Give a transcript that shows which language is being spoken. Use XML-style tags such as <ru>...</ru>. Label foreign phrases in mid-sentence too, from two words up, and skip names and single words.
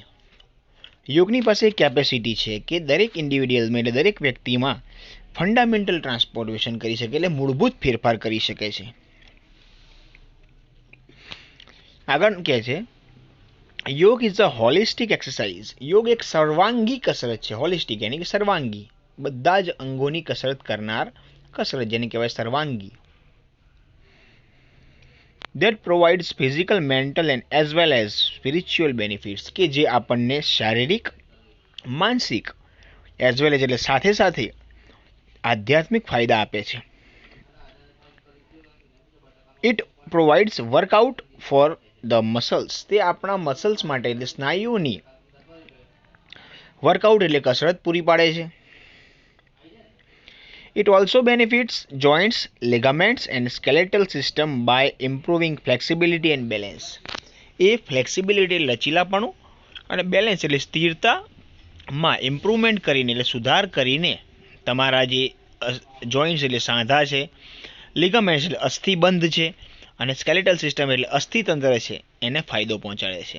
<gu>યોગની પાસે કેપેસિટી છે કે દરેક ઇન્ડિવિડ્યુઅલમાં એટલે દરેક વ્યક્તિમાં</gu> <en>fundamental transportation</en> <gu>કરી શકે, એટલે મૂળભૂત ફેરફાર કરી શકે છે. આગળ કહે છે</gu> <en>Yoga is a holistic exercise.</en> <gu>યોગ એક સર્વાંગી કસરત છે. હોલિસ્ટિક યાની કે સર્વાંગી, બધા જ અંગોની કસરત કરનાર કસરત, જેને કહેવાય સર્વાંગી.</gu> <en>that provides physical, mental and as well as spiritual benefits,</en> <gu>કે જે આપણને શારીરિક, માનસિક</gu> <en>as well as</en> <gu>એટલે સાથે સાથે આધ્યાત્મિક ફાયદા આપે છે.</gu> <en>It provides workout for the muscles.</en> <gu>તે આપણા મસલ્સ માટે એટલે સ્નાયુઓની વર્કઆઉટ એટલે કસરત પૂરી પાડે છે.</gu> <en>It also benefits joints, ligaments and skeletal system by improving flexibility and balance.</en> <gu>એ ફ્લેક્સિબિલિટી લચીલાપણું અને બેલેન્સ એટલે સ્થિરતામાં ઇમ્પ્રુવમેન્ટ કરીને એટલે સુધાર કરીને તમારા જે જોઈન્ટ્સ એટલે સાંધા છે, લિગામેન્ટ્સ એટલે અસ્થિબંધ છે અને સ્કેલેટલ સિસ્ટમ એટલે અસ્થિતંત્ર છે એને ફાયદો પહોંચાડે છે.</gu>